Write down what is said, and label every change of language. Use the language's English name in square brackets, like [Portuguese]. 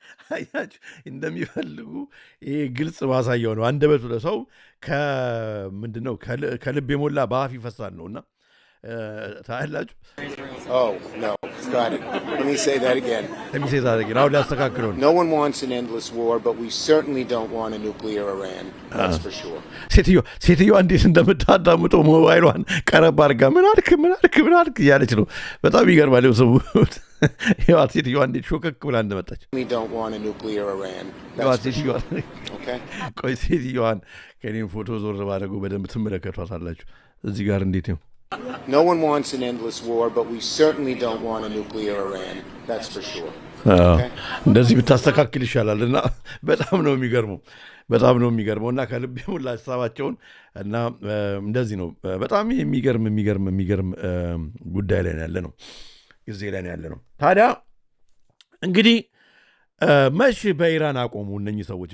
[Amharic] አያችሁ እንደሚፈልጉ ይሄ ግልጽ ማሳያው ነው። አንደበቱ ለሰው ከምንድን ነው ከልብ የሞላ በአፍ ይፈሳል ነውና ታያላችሁ። [English] Oh, no. Got it. Let me say that again. Let me say that again. [Amharic] አሁን ሊያስተካክለው ነው። [English] No one wants an endless war, but we certainly don't want a nuclear Iran. That's for sure. [Amharic] ሴትዮዋ እንዴት እንደምታዳምጠው ሞባይሏን ቀረብ አድርጋ ምን አልክ እያለች ነው። በጣም ይገርማል። ሰው ይኸዋት ሴትዮዋ እንዴት ሾከክ ብላ እንደመጣች። [English] We don't want a nuclear Iran. That's for sure. Okay? [Amharic] ቆይ ሴትዮዋን ከእኔም ፎቶ ዞር ባደረጉ በደንብ ትመለከቷታላችሁ። እዚህ ጋር እንዴት ነው? [English] No one wants an endless war, but we certainly don't want a nuclear Iran. That's for sure. [Amharic] እንደዚህ ብታስተካክል ይሻላል። እና በጣም ነው የሚገርመው እና ከልብ የሞላ ሀሳባቸውን እና እንደዚህ ነው። በጣም የሚገርም ጉዳይ ላይ ያለ ነው፣ ጊዜ ላይ ያለ ነው። ታዲያ እንግዲህ መቼ በኢራን አቆሙ እነኚህ ሰዎች?